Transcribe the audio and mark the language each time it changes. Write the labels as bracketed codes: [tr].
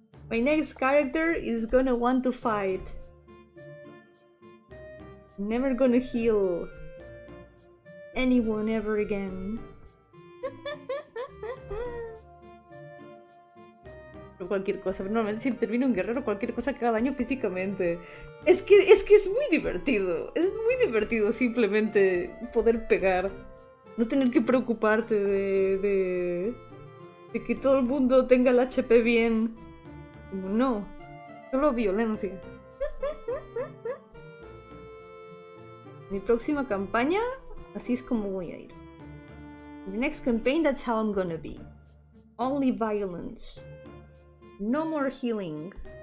[en] My next character is gonna want to fight. I'm never gonna heal anyone ever again. [es] Cualquier cosa, pero normalmente si termino un guerrero, cualquier cosa que haga daño físicamente. Es que es muy divertido. Es muy divertido simplemente poder pegar. No tener que preocuparte de que todo el mundo tenga el HP bien. No, solo violencia. Mi próxima campaña, así es como voy a ir. [en] The next campaign, that's how I'm gonna be. Only violence. No more healing.